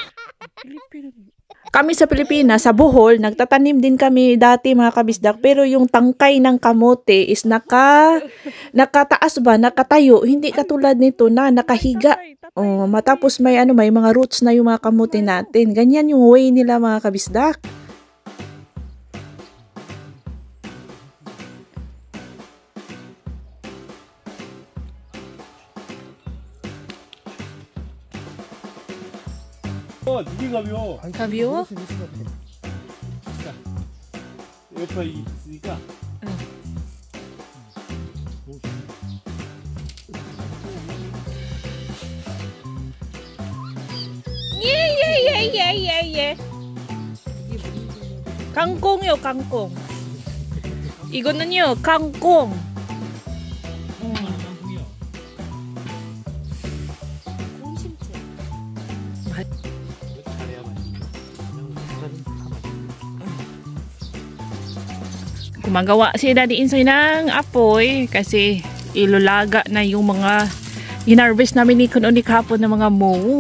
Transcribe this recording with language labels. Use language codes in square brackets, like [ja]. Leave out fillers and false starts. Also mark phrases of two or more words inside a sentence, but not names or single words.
[tl] Kami sa Pilipinas, sa Bohol, nagtatanim din kami dati, mga kabisdak, pero yung tangkay ng kamote is nakataas ba, nakatayo, hindi katulad nito na nakahiga. Oh, matapos may mga roots na yung mga kamote natin. Ganyan yung way nila, mga kabisdak. [ko] 이게 가벼워. 가벼워? 옆에 있으니까. 예. kangkong요, kangkong. 이거는요, kangkong. [tl] Gumagawa si Daddy Insoy ng apoy kasi ilulaga na yung mga hinarvest namin ni Kuno ni kahapon ng mga mo.